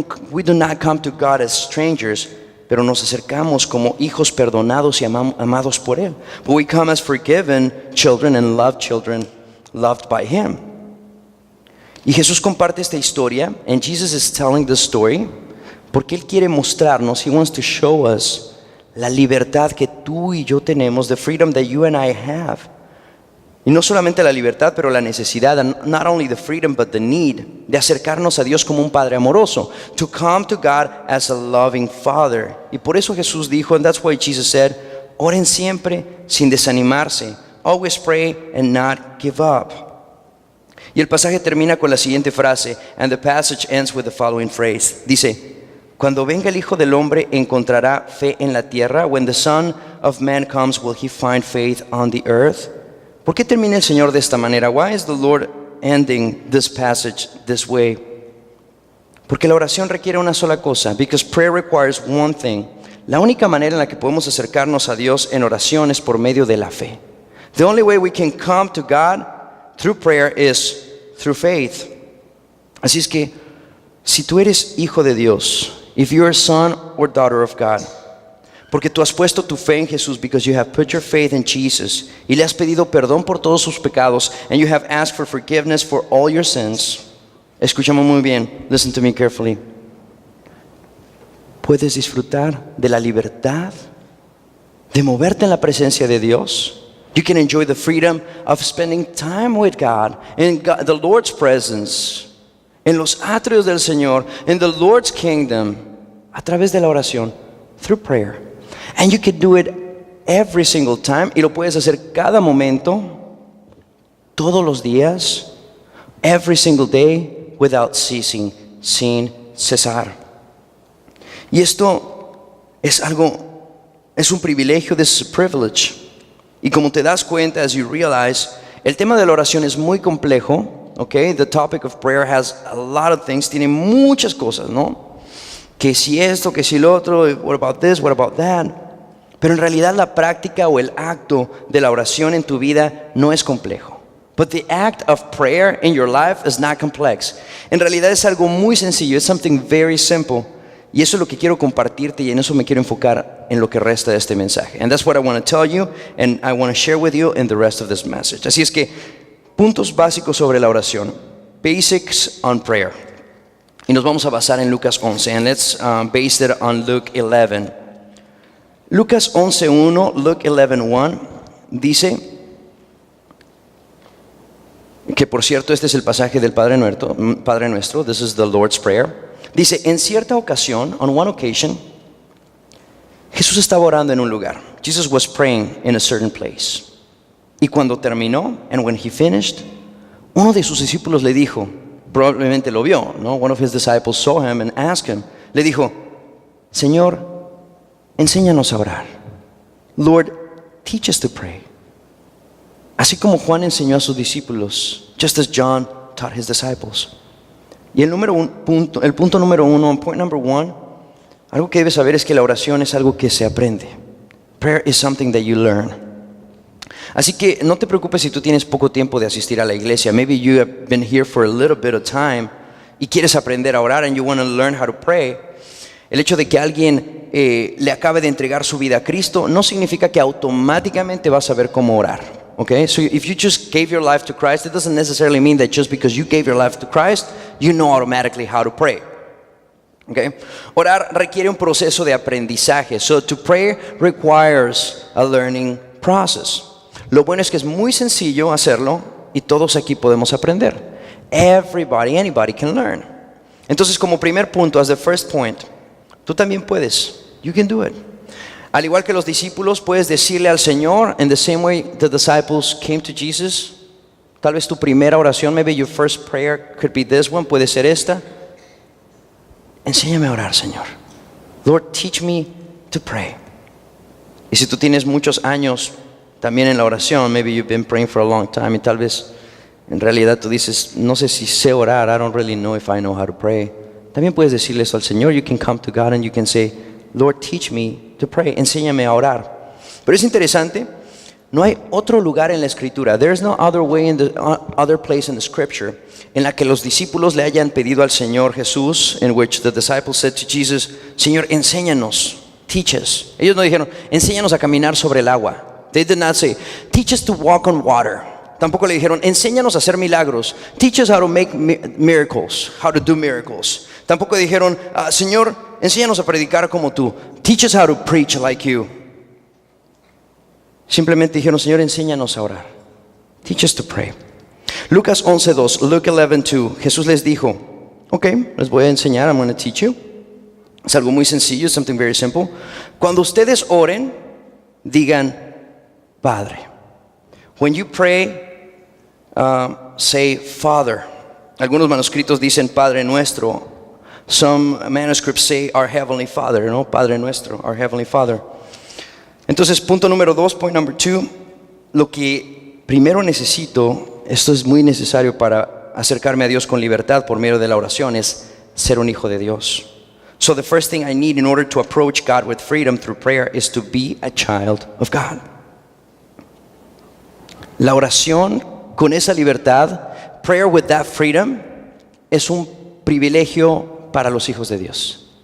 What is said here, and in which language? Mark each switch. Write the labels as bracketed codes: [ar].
[en] We do not come to God as strangers, [es] pero nos acercamos como hijos perdonados y amados por Él. [en] But we come as forgiven children and loved children, loved by Him. [es] Y Jesús comparte esta historia, [en] and Jesus is telling the story, [es] porque Él quiere mostrarnos, [en] He wants to show us [es] la libertad que tú y yo tenemos, [en] the freedom that you and I have. [es] Y no solamente la libertad, pero la necesidad, [en] and not only the freedom, but the need, [es] de acercarnos a Dios como un Padre amoroso, [en] to come to God as a loving Father. [es] Y por eso Jesús dijo, [en] and that's why Jesus said, [es] oren siempre sin desanimarse, [en] always pray and not give up. [es] Y el pasaje termina con la siguiente frase, [en] and the passage ends with the following phrase. [es] Dice, cuando venga el Hijo del Hombre, ¿encontrará fe en la tierra? [en] When the Son of Man comes, will He find faith on the earth? [es] ¿Por qué termina el Señor de esta manera? [en] Why is the Lord ending this passage this way? [es] Porque la oración requiere una sola cosa. [en] Because prayer requires one thing. [es] La única manera en la que podemos acercarnos a Dios en oración es por medio de la fe. [en] The only way we can come to God through prayer is through faith. [es] Así es que, si tú eres hijo de Dios, [en] if you're a son or daughter of God, [es] porque tú has puesto tu fe en Jesús, [en] because you have put your faith in Jesus, [es] y le has pedido perdón por todos sus pecados, [en] and you have asked for forgiveness for all your sins. [es] Escúchame muy bien, [en] listen to me carefully. [es] Puedes disfrutar de la libertad de moverte en la presencia de Dios. [en] You can enjoy the freedom of spending time with God, in God, the Lord's presence, [es] en los atrios del Señor, [en] in the Lord's kingdom, [es] a través de la oración, [en] through prayer. And you can do it every single time. [es] Y lo puedes hacer cada momento, todos los días, [en] every single day, without ceasing, [es] sin cesar. Y esto es un privilegio, [en] this is a privilege. [es] Y como te das cuenta, [en] as you realize, [es] el tema de la oración es muy complejo, [en] okay? The topic of prayer has a lot of things, [es] tiene muchas cosas, ¿no? Que si esto, que si lo otro, [en] what about this, what about that. [es] Pero en realidad la práctica o el acto de la oración en tu vida no es complejo. [en] But the act of prayer in your life is not complex. [es] En realidad es algo muy sencillo, [en] it's something very simple. [es] Y eso es lo que quiero compartirte, y en eso me quiero enfocar en lo que resta de este mensaje. [en] And that's what I want to tell you, and I want to share with you in the rest of this message. [es] Así es que, puntos básicos sobre la oración. [en] Basics on prayer. [es] Y nos vamos a basar en Lucas 11. [en] And let's base it on Luke 11. Lucas 11:1, Luke 11:1 [es] dice, que por cierto este es el pasaje del Padre Nuestro, [en] this is the Lord's Prayer. [es] Dice, en cierta ocasión, [en] on one occasion, [es] Jesús estaba orando en un lugar. [en] Jesus was praying in a certain place. [es] Y cuando terminó, [en] and when he finished, [es] uno de sus discípulos le dijo, probablemente lo vio, ¿no? [en] One of his disciples saw him and asked him. [es] Le dijo, Señor, enséñanos a orar. [en] Lord, teach us to pray. [es] Así como Juan enseñó a sus discípulos, [en] just as John taught his disciples. [es] Y el punto número uno, [en] point number one, [es] algo que debes saber es que la oración es algo que se aprende. [en] Prayer is something that you learn. [es] Así que no te preocupes si tú tienes poco tiempo de asistir a la iglesia. [en] Maybe you have been here for a little bit of time [es] y quieres aprender a orar [en] and you want to learn how to pray. [es] El hecho de que alguien le acabe de entregar su vida a Cristo no significa que automáticamente vas a saber cómo orar. [en] Okay? So if you just gave your life to Christ, it doesn't necessarily mean that just because you gave your life to Christ, you know automatically how to pray. Okay? [es] Orar requiere un proceso de aprendizaje. [en] So to pray requires a learning process. [es] Lo bueno es que es muy sencillo hacerlo y todos aquí podemos aprender. [en] Everybody, anybody can learn. [es] Entonces, como primer punto, [en] as the first point, [es] tú también puedes. [en] You can do it. [es] Al igual que los discípulos, puedes decirle al Señor, [en] in the same way the disciples came to Jesus. [es] Tal vez tu primera oración, [en] maybe your first prayer could be this one, [es] puede ser esta. Enséñame a orar, Señor. [en] Lord, teach me to pray. [es] Y si tú tienes muchos años también en la oración, [en] maybe you've been praying for a long time [es] y tal vez en realidad tú dices, no sé si sé orar, [en] I don't really know if I know how to pray. [es] También puedes decirle eso al Señor. [en] You can come to God and you can say, Lord, teach me to pray. [es] Enséñame a orar. Pero es interesante, no hay otro lugar en la Escritura. [en] There is no other way in the other place in the Scripture [es] en la que los discípulos le hayan pedido al Señor Jesús, [en] in which the disciples said to Jesus, [es] Señor, enséñanos, [en] teach us. [es] Ellos no dijeron, enséñanos a caminar sobre el agua. [en] They did not say, teach us to walk on water. [es] Tampoco le dijeron, enséñanos a hacer milagros. [en] Teach us how to make miracles, how to do miracles. [es] Tampoco dijeron, Señor, enséñanos a predicar como tú. [en] Teach us how to preach like you. [es] Simplemente dijeron, Señor, enséñanos a orar. [en] Teach us to pray. [es] Lucas 11:2, Luke 11:2, Jesús les dijo, ok, les voy a enseñar, [en] I'm going to teach you. [es] Es algo muy sencillo, [en] something very simple. [es] Cuando ustedes oren, digan, Padre. [en] When you pray, say, Father. [es] Algunos manuscritos dicen Padre Nuestro. [en] Some manuscripts say Our Heavenly Father, [es] ¿no? [en] Padre Nuestro, Our Heavenly Father. [es] Entonces, punto número 2, [en] point number 2, [es] lo que primero necesito, esto es muy necesario para acercarme a Dios con libertad por medio de la oración, es ser un hijo de Dios. [en] So the first thing I need in order to approach God with freedom through prayer is to be a child of God. [es] La oración con esa libertad, [en] prayer with that freedom, [es] es un privilegio para los hijos de Dios.